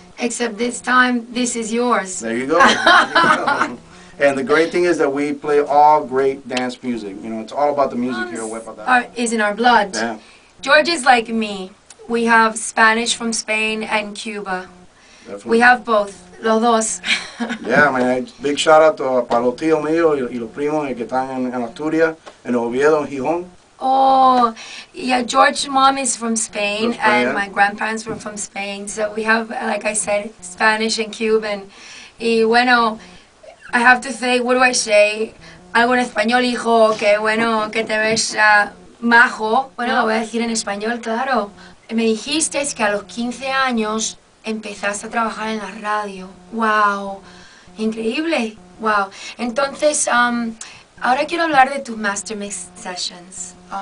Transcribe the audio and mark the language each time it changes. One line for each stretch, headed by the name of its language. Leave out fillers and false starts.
English: Except this time, this is yours. There you go. There you go. And the great thing is that we play all great dance music. You know, it's all about the music here at Wepa. Is in our blood. Yeah. George is like me. We have Spanish from Spain and Cuba. Definitely. We have both.
Spanish: Los dos.
English: Yeah, man. Big shout out to
Spanish: para los tíos míos y los primos que están en Asturias, en Oviedo, en Gijón.
English: Oh, yeah, George's mom is from Spain, From Spain, and yeah. my grandparents were from Spain. So we have, like I said, Spanish and Cuban.
Spanish: Y bueno,
English: I have to say, what do I say?
Spanish: Algo en español, hijo, que bueno, que te ves majo. Bueno, lo voy a decir en español, claro. Me dijiste que a los 15 años empezaste a trabajar en la radio. ¡Wow! Increíble. ¡Wow! Entonces, ahora quiero hablar de tus Master Mix Sessions.